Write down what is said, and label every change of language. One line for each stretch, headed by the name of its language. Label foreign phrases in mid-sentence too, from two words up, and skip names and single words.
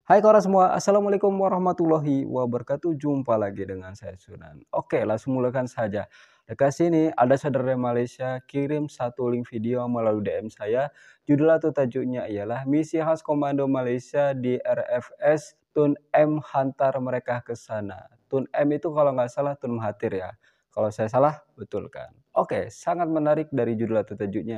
Indonesian: Hai kawan semua,
Arabic: Assalamualaikum warahmatullahi wabarakatuh.
Indonesian: Jumpa lagi dengan saya Sunan. Oke, langsung mulakan saja. Dekat sini ada saudara dari Malaysia kirim satu link video melalui DM saya. Judul atau tajuknya ialah Misi Khas Komando Malaysia di RFS Tun M hantar mereka ke sana. Tun M itu kalau nggak salah Tun Mahathir ya. Kalau saya salah, betul kan? Oke, sangat menarik dari judul atau tajuknya.